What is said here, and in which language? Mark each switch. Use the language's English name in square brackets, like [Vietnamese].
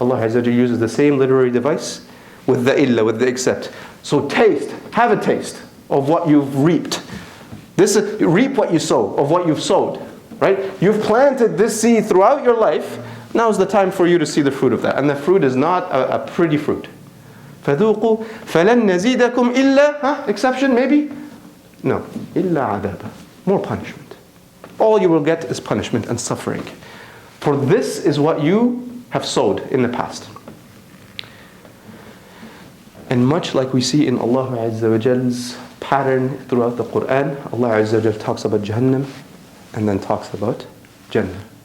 [English] Allah Azza wa Jal uses the same literary device with the illa, with the except. So have a taste of what you've reaped. Reap what you sow, of what you've sowed. Right? You've planted this seed throughout your life. Now's the time for you to see the fruit of that. And the fruit is not a pretty fruit. [Arabic] فَذُوقُوا فَلَنْ نَزِيدَكُمْ إِلَّا, [English] exception maybe? No. [Arabic] إِلَّا عَذَابًا. [English] More punishment. All you will get is punishment and suffering. For this is what you have sowed in the past. And much like we see in Allah Azza wa Jal's pattern throughout the Quran, Allah Azza wa Jal talks about Jahannam and then talks about Jannah.